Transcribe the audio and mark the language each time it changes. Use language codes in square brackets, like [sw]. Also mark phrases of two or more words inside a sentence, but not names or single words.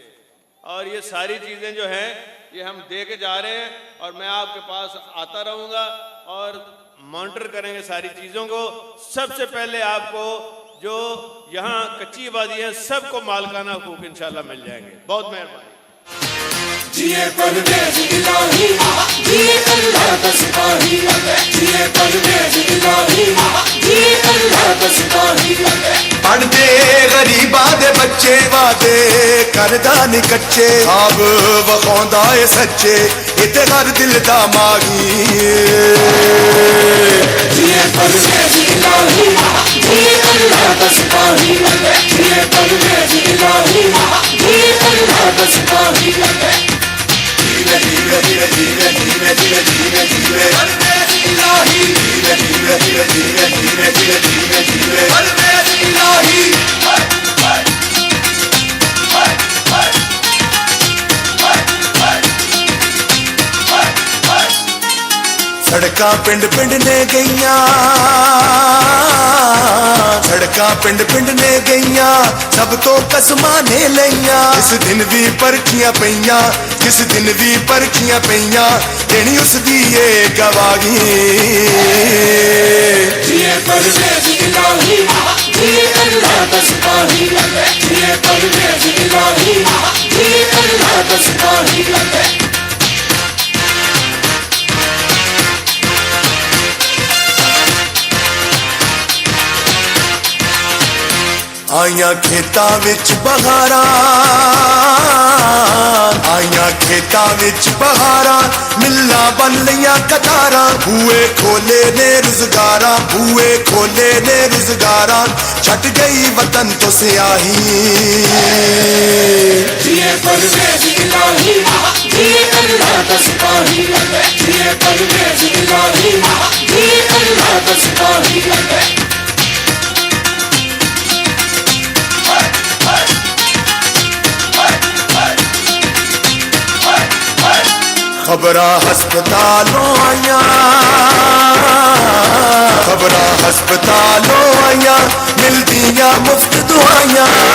[ur] اور یہ ساری چیزیں جو ہیں یہ ہم دے کے جا رہے ہیں اور میں آپ کے پاس آتا رہوں گا اور مانیٹر کریں گے ساری چیزوں کو. سب سے پہلے آپ کو جو یہاں کچی آبادی ہے سب کو مالکانہ حقوق ان شاء اللہ مل جائیں گے. بہت مہربانی. جیے پرویز الٰہی، جیے اللہ کا سپاہی، جیے پرویز الٰہی، جیے اللہ کا سپاہی. [pa] پڑھدے غریباں دے بچے وعدے کردا نی کچے، خواب وکھاندا اے سچے، ایتھے ہر دل دا ماہی. [ur] جیے پرویز الٰہی، جیے اللہ کا سپاہی، جیے پرویز الٰہی، جیے اللہ کا سپاہی. [pa] جیوے جیوے جیوے جیوے جیوے جیوے جیوے جیوے پرویز الٰہی، جیوے جیوے جیوے جیوے جیوے جیوے جیوے جیوے پرویز الٰہی. سڑکاں پنڈ پنڈ نے گئیاں، سڑکاں پنڈ پنڈ نے گئیاں، سب توں قسماں نے لئیاں. جس دن بھی پرکھیاں پئیاں، جس دن بھی پرکھیاں پئیاں، دینی اس دی یہ گواہی. [ur] جیے پرویز الٰہی، جیے اللہ کا سپاہی، جیے پرویز الٰہی، جیے اللہ کا سپاہی. [pa] آئیاں کھیتاں وچ بہاراں، آئیاں کھیتاں وچ بہاراں، ملاں بن لئیاں قطاراں، بوہے کھولے نے روزگاراں، بوہے کھولے نے روزگاراں، چھٹ گئی وطن توں سیاہی. [ur] جیے پرویز الٰہی، جیے اللہ کا سپاہی، جیے پرویز الٰہی، جیے اللہ کا سپاہی. [pa] خبراں ہسپتالوں آئیاں، خبراں ہسپتالوں آئیاں، ملدیاں مفت دوائیاں.